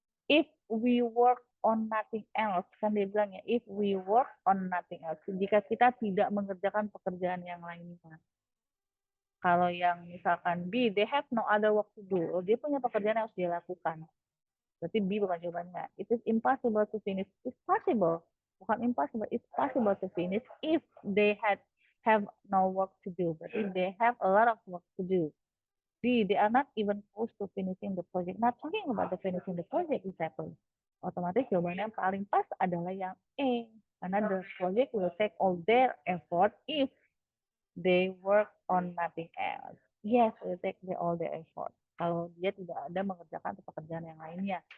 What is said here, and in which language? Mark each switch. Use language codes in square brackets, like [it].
[en] If we work on nothing else. [id] Kan dia bilang ya, [en] if we work on nothing else. [id] Jika kita tidak mengerjakan pekerjaan yang lainnya. Kalau yang misalkan B, [en] they have no other work to do. [id] Dia punya pekerjaan yang harus dia lakukan. Berarti B bukan jawabannya. [en] It is impossible to finish. It's possible. [id] Bukan impossible. [en] It's possible to finish if they have no work to do. Berarti they have a lot of work to do. B, they are not even close to finishing the project. Not talking about the finishing the project exactly. [id] Otomatis jawabannya yang paling pas adalah yang A. [en] Karena the project will take all their effort if they work on nothing else. Yes, will take all their effort. [id] Kalau dia tidak ada mengerjakan pekerjaan yang lainnya.